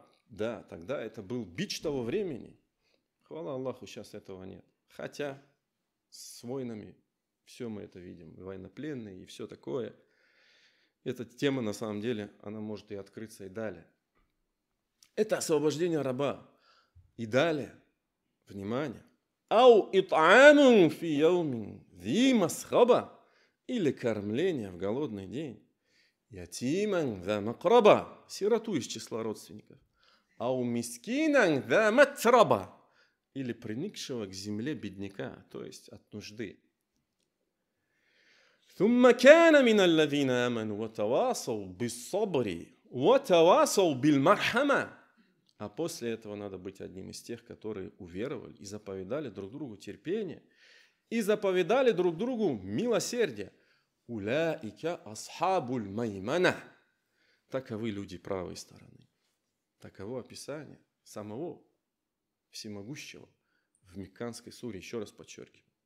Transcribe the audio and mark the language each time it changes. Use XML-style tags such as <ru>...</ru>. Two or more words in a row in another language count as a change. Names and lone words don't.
<ru>Да, тогда это был бич того времени. Хвала Аллаху, сейчас этого нет. Хотя с войнами все мы это видим. Военнопленные и все такое. Эта тема на самом деле, она может и открыться и далее. Это освобождение раба. И далее, внимание.</ru> <ar>«أو إطعام في يوم ذي مسغبة».</ar> <ru>Или кормление в голодный день.</ru> <ar>«يتيما ذا مقربة».</ar> <ru>Сироту из числа родственников.</ru> <ar>«أو مسكينا ذا متربة».</ar> <ru>Или приникшего к земле бедняка, то есть от нужды.</ru> <ar>«ثم كان من الذين آمنوا وتواصوا بالصبر وتواصوا بالمرحمة».</ar> <ru>А после этого надо быть одним из тех, которые уверовали и заповедали друг другу терпение, и заповедали друг другу милосердие.</ru> <ar>«أولئك أصحاب الميمنة».</ar> <ru>Таковы люди правой стороны. Таково описание самого всемогущего в Мекканской суре, еще раз подчеркиваю.</ru>